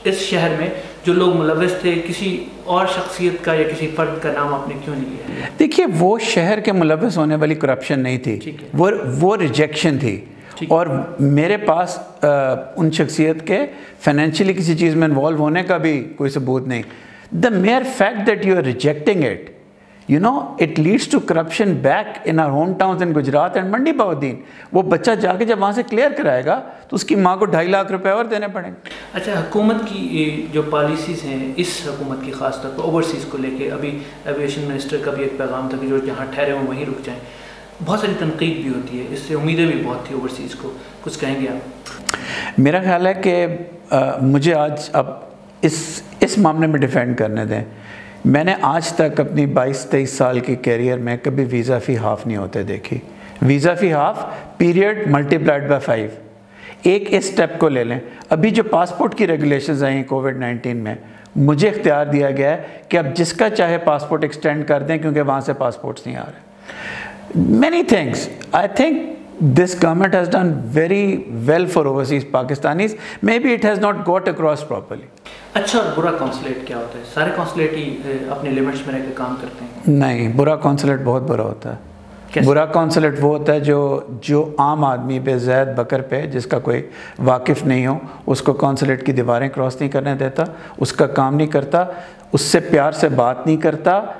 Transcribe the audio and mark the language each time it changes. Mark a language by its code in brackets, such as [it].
[hi] इस शहर में जो लोग मुलव्वस थे, किसी और शख्सियत का या किसी फ़र्द का नाम आपने क्यों नहीं लिया? देखिए, वो शहर के मुलव्वस होने वाली करप्शन नहीं थी, वो रिजेक्शन थी। और मेरे पास उन शख्सियत के फाइनेंशियली किसी चीज़ में इन्वॉल्व होने का भी कोई सबूत नहीं। [en] The mere fact that you are rejecting it, you know, it leads to corruption back in our hometowns in Gujarat and Mandi Bahudin। [hi] वो बच्चा जाके जब वहाँ से क्लियर कराएगा तो उसकी माँ को 2.5 लाख रुपए और देने पड़ेंगे। अच्छा, हुकूमत की जो पॉलिसीज़ हैं, इस हुकूमत की ख़ास तौर पर ओवरसीज़ को लेके, अभी एविएशन मिनिस्टर का भी एक पैगाम था कि जो जहाँ ठहरे हों वहीं रुक जाएँ। बहुत सारी तनकीद भी होती है, इससे उम्मीदें भी बहुत थी ओवरसीज़ को, कुछ कहेंगे आप? मेरा ख्याल है कि मुझे आज अब इस मामले में डिफेंड करने दें। मैंने आज तक अपनी 22-23 साल की कैरियर में कभी वीज़ा फ़ी हाफ़ नहीं होते देखी। Visa fee half period multiplied by 5। एक इस स्टेप को ले लें, अभी जो पासपोर्ट की रेगुलेशंस आई कोविड-19 में, मुझे इख्तियार दिया गया है कि अब जिसका चाहे पासपोर्ट एक्सटेंड कर दें, क्योंकि वहाँ से पासपोर्ट्स नहीं आ रहे। [en] Many things. I think this government has done very well for overseas Pakistanis. Maybe it has not got across properly. [hi] अच्छा और बुरा कौंसलेट क्या होता है? सारे कौंसलेट ही अपने लिमिट्स में रहकर काम करते हैं? नहीं, बुरा कौंसलेट बहुत बुरा होता है। कैसे? बुरा कौंसलेट वो होता है जो आम आदमी पे, ज़ैद बकर पे, जिसका कोई वाकिफ़ नहीं हो, उसको कौंसलेट की दीवारें क्रॉस नहीं करने देता, उसका काम नहीं करता, उससे प्यार से बात नहीं करता,